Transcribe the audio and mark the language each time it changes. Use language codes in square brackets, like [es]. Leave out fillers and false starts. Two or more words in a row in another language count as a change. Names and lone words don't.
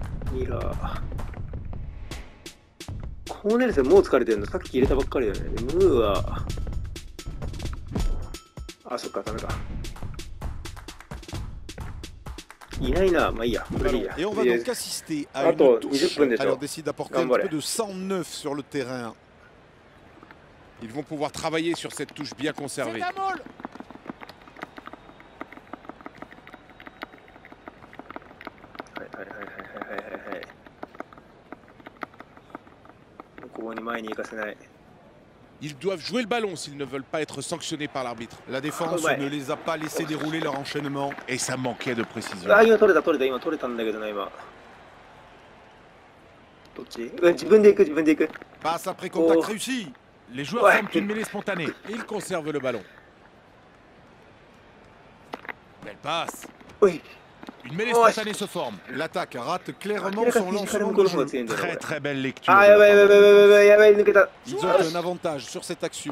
[ja] ミラー。コーネルセンもう疲れてるの？さっき入れたばっかりだよね。ムーは、あ、そっか、ダメか。いないな、まあいいや。これでいいや。 [fr] Et on va donc assister à Ah, une attends, touche. 20 Alors décide d'apporter un Gamble. peu de sang neuf sur le terrain. Ils vont pouvoir travailler sur cette touche bien conservée. Ils doivent jouer le ballon s'ils ne veulent pas être sanctionnés par l'arbitre. La défense ne les a pas laissé dérouler leur enchaînement. Et ça manquait de précision. Ah, il a [ja] 取れた今。どっち？自分で行く。 [fr] Passe après contact réussi. Les joueurs forment une mêlée spontanée. Ils conservent le ballon. Belle passe. Oui. Une mêlée spontanée se forme. L'attaque rate clairement son lancement de jeu. Très belle lecture. Ah, Ils ont un avantage sur cette action.